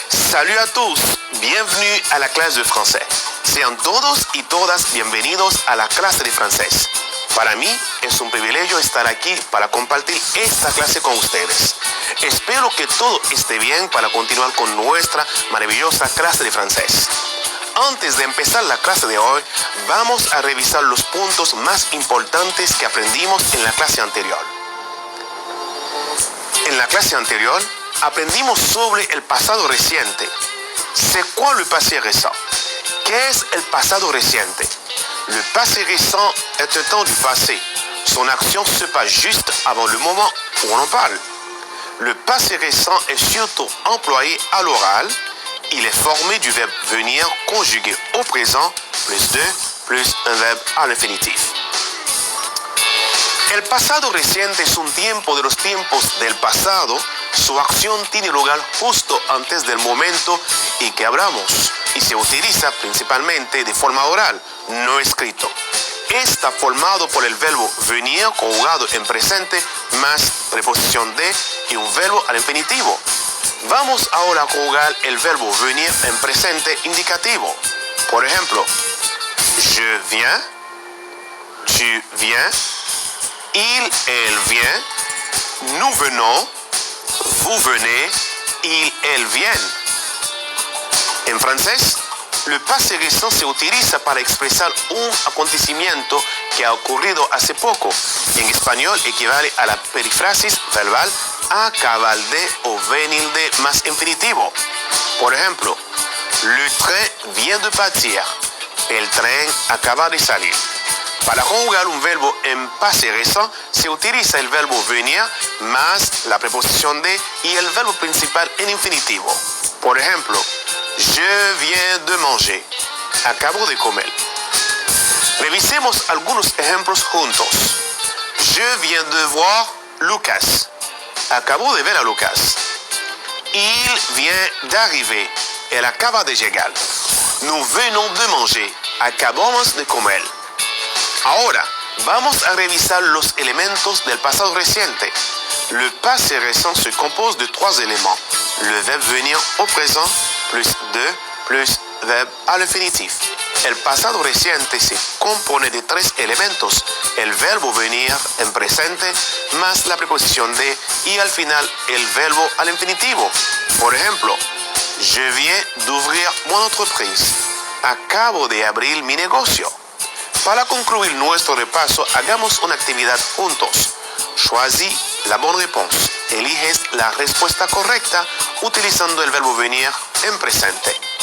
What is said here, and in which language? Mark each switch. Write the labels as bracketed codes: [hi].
[fr] Salut à tous, bienvenue à la clase de français. [es] Sean todos y todas bienvenidos a la clase de francés. Para mí es un privilegio estar aquí para compartir esta clase con ustedes. Espero que todo esté bien para continuar con nuestra maravillosa clase de francés. Antes de empezar la clase de hoy, vamos a revisar los puntos más importantes que aprendimos en la clase anterior. En la clase anterior, aprendimos sobre el pasado reciente. [fr] C'est quoi le passé récent? [es] ¿Qué es el pasado reciente? [fr] Le passé récent est un temps du passé. Son action se passe juste avant le moment où on en parle. Le passé récent est surtout employé à l'oral. Il est formé du verbe venir conjugué au présent plus de plus un verbe à l'infinitif. [es] El pasado reciente es un tiempo de los tiempos del pasado. Su acción tiene lugar justo antes del momento en que hablamos y se utiliza principalmente de forma oral, no escrito. Está formado por el verbo venir conjugado en presente más preposición de y un verbo al infinitivo. Vamos ahora a conjugar el verbo venir en presente indicativo. Por ejemplo, [fr] je viens, tu viens, il, elle vient, nous venons, vous venez, il, elle viennent. [es] En francés, le passé récent se utiliza para expresar un acontecimiento que ha ocurrido hace poco. En español equivale a la perífrasis verbal acabar de o venir de más infinitivo. Por ejemplo, [fr] le train vient de partir. [es] El tren acaba de salir. Para conjugar un verbo en passé récent, se utiliza el verbo venir más la preposición de y el verbo principal en infinitivo. Por ejemplo, [fr] je viens de manger. [es] Acabo de comer. Revisemos algunos ejemplos juntos. [fr] Je viens de voir Lucas. [es] Acabo de ver a Lucas. [fr] Il vient d'arriver. [es] Él acaba de llegar. [fr] Nous venons de manger. [es] Acabamos de comer. Ahora, vamos a revisar los elementos del pasado reciente. [fr] Le passé récent se compose de trois éléments. Le verbe venir au présent, plus de, plus verbe à l'infinitif. [es] El pasado reciente se compone de tres elementos. El verbo venir en presente, más la preposición de y al final el verbo al infinitivo. Por ejemplo, [fr] je viens d'ouvrir mon entreprise. [es] Acabo de abrir mi negocio. Para concluir nuestro repaso, hagamos una actividad juntos. [fr] Choisis la bonne réponse. [es] Eliges la respuesta correcta utilizando el verbo venir en presente.